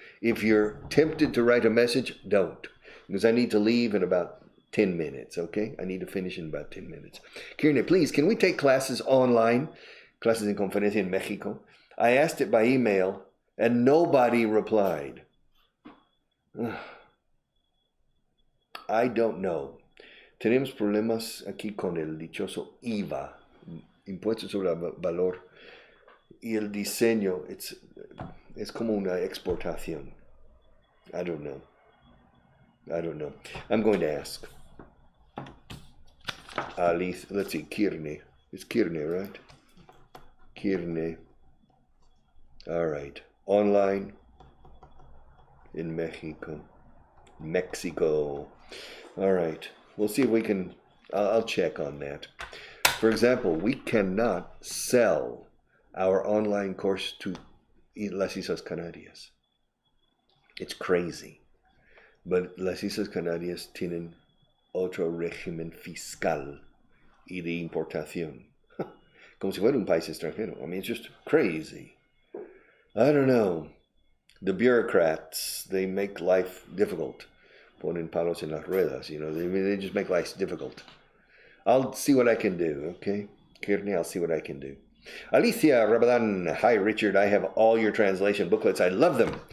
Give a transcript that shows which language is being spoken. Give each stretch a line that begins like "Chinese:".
English: If you're tempted to write a message, don't. Because I need to leave in about 10 minutes, okay? I need to finish in about 10 minutes. Kirne, please, can we take classes online?
Spanish: Clases en conferencia
English: in Mexico. I asked it by email, and nobody replied. I don't know.
Spanish: Tenemos problemas aquí con el dichoso IVA, impuesto sobre el valor, y el diseño, es como una exportación.
English: I don't know. I'm going to ask. Alice, let's see, Kirne. It's Kirne, right? Kirne. All right. Online in Mexico. All right. We'll see if we can, I'll check on that. For example, we cannot sell our online course to Las Islas Canarias. It's crazy.
Spanish: But Las Islas Canarias tienen otro régimen fiscal y de importación. Como si fuera un país extranjero.
English: I mean, it's just crazy. I don't know. The bureaucrats, they make life difficult.
Spanish: Ponen palos en las ruedas,
English: you know. They just make life difficult. I'll see what I can do, okay? Kirni, I'll see what I can do. Alicia Rabadan, hi Richard, I have all your translation booklets. I love them.